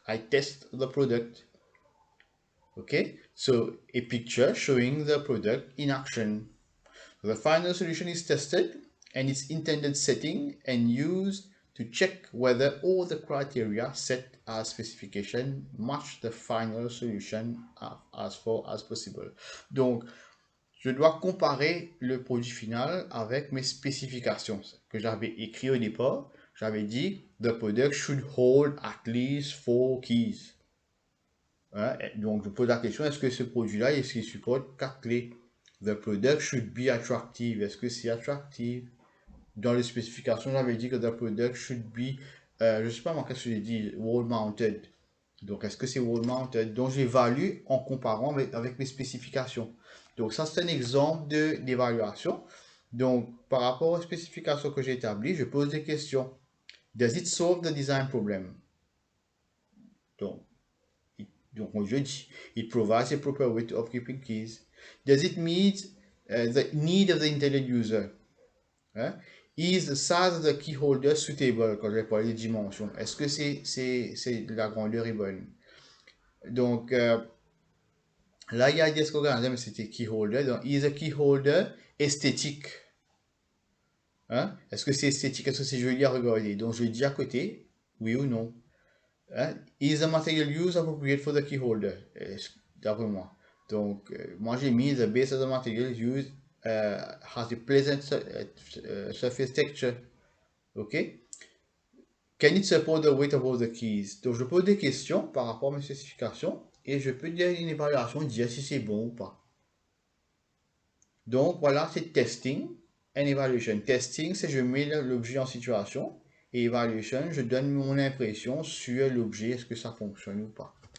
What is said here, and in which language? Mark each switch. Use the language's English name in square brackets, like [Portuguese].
[English] I test the product. Okay, so a picture showing the product in action. The final solution is tested and its intended setting and used to check whether all the criteria set as specification match the final solution as far as possible. [French] Donc, je dois comparer le produit final avec mes spécifications que j'avais écrit au départ. J'avais dit, [English] the product should hold at least 4 keys. Hein? [French] Donc, je pose la question, est-ce que ce produit-là, est-ce qu'il supporte 4 clés? [English] The product should be attractive. [French] Est-ce que c'est attractive? Dans les spécifications, j'avais dit que [English] the product should be, [French] je ne sais pas moi, qu'est-ce que j'ai dit, [English] wall mounted. [French] Donc, est-ce que c'est [English] wall mounted? [French] Donc, j'évalue en comparant avec mes spécifications. Donc, ça, c'est un exemple d'évaluation. Donc, par rapport aux spécifications que j'ai établies, je pose des questions. [English] Does it solve the design problem? [French] Donc, je dis, [English] it provides a proper way of keeping keys. Does it meet the need of the intended user? Hein? Is the size of the key holder suitable? [French] Quand je vais parler de dimensions, est-ce que la grandeur est bonne? Donc, là, il y a des organismes, mais c'était key holder. Donc, [English] is a key holder [French] esthétique? Hein? Est-ce que c'est esthétique? Est-ce que c'est joli à regarder? Donc, je dis à côté, oui ou non. [English] Hein? Is the material used appropriate for the key holder? [French] D'après moi. Donc, moi j'ai mis [English] the base of the material used has a pleasant surface texture. OK? Can it support the weight of all the keys? [French] Donc, je pose des questions par rapport à mes spécifications et je peux dire une évaluation, dire si c'est bon ou pas. Donc, voilà, c'est [English] testing and evaluation. [French] Testing, c'est je mets l'objet en situation. Et evaluation, je donne mon impression sur l'objet, est-ce que ça fonctionne ou pas.